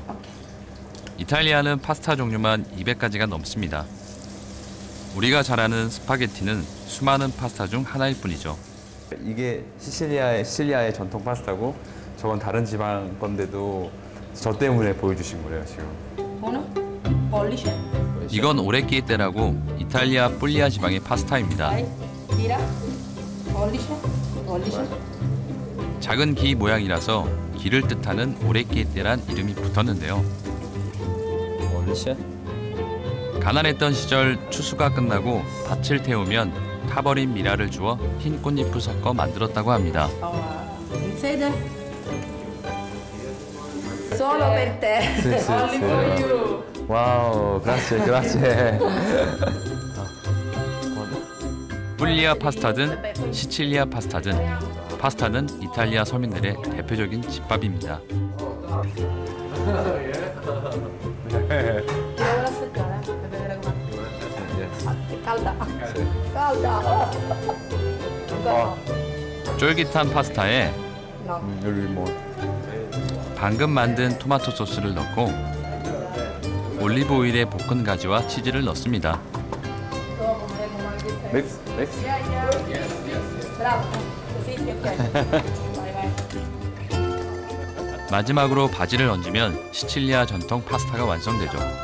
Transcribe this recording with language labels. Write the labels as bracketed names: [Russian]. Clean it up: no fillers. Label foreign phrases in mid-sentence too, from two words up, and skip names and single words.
[Korean] 이탈리아는 파스타 종류만 200가지가 넘습니다. 우리가 잘 아는 스파게티는 수많은 파스타 중 하나일 뿐이죠. 이게 시칠리아의 전통 파스타고 저건 다른 지방 건데도 저 때문에 보여주신 거래요 지금. [Italian] Uno. Pollice. [Korean] 이건 오레키에테라고 이탈리아 뿔리아 지방의 파스타입니다. [Italian] Vai. Tira. Pollice. Pollice. [Korean] 작은 기 모양이라서 기를 뜻하는 오레키에테란 이름이 붙었는데요. 멀리시? 가난했던 시절 추수가 끝나고 밭을 태우면 타버린 미라를 주어 흰 꽃잎을 섞어 만들었다고 합니다. [Italian] In sede. Solo per te. [English] Only for you. [Korean] 와우, [Italian] grazie, grazie. [Korean] 뿔리아 파스타든 시칠리아 파스타든 파스타는 이탈리아 서민들의 대표적인 집밥입니다. [Italian] Devo assaggiare per vedere com'è. Calda. Calda. Ancora [Korean] 쫄깃한 파스타에 [Italian] no. [Korean] 여기 뭐 방금 만든 토마토 소스를 넣고 올리브 오일에 볶은 가지와 치즈를 넣습니다. 믹스, 믹스. [Italian] Bravo. Sì, sì, ok. Vai, vai. [Korean] 마지막으로 바지를 얹으면 시칠리아 전통 파스타가 완성되죠.